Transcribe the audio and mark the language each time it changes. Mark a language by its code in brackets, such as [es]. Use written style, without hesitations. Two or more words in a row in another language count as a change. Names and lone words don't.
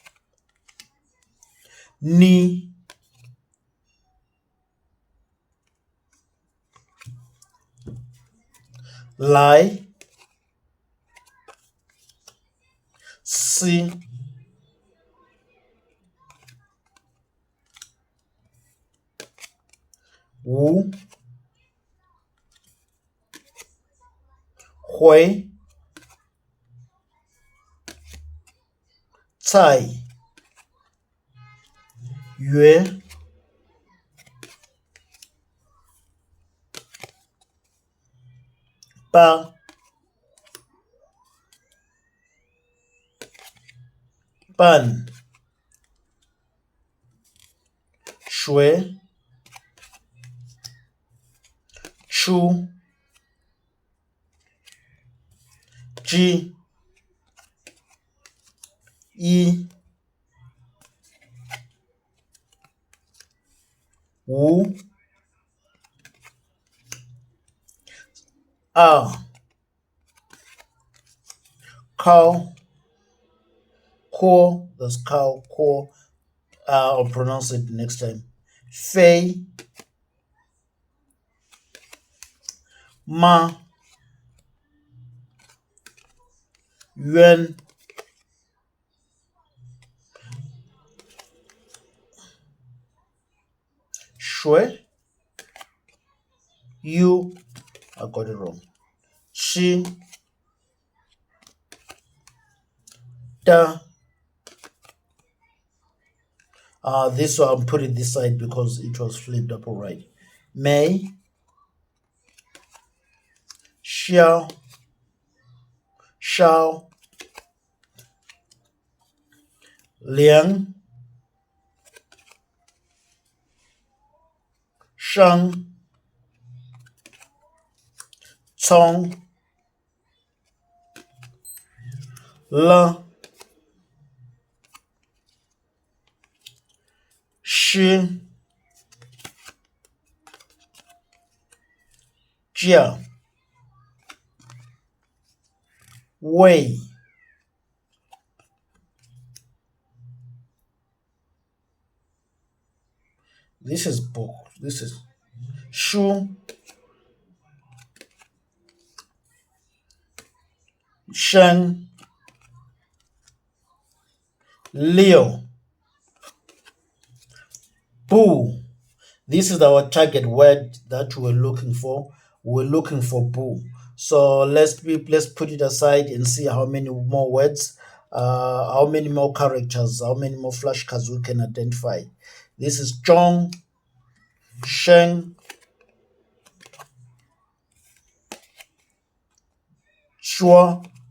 [zh] Ni. Lai. Si. Wu. Hui. Cai. Yue. Ba. Ban. Shui. Chu. Ji. Yi. Wu. A. [en] Cow. Ko. That's cow. Ko. I'll pronounce it next time. [zh] Fei. Ma. Yuan. Shui. [en] Yu. I got it wrong. [zh] Shi. Da. [en] This one I'm putting this side because it was flipped up alright. [zh] Mei. Xiao. Shao. Liang. Shang. Cong. Le. Shi. Jia. Wei. [en] This is book. This is Shu. Shen. [zh] Leo. Bu. [en] This is our target word that we're looking for. We're looking for Bu. So let's put it aside and see how many more words, how many more characters, how many more flashcards we can identify. This is Zhong, Sheng, sure,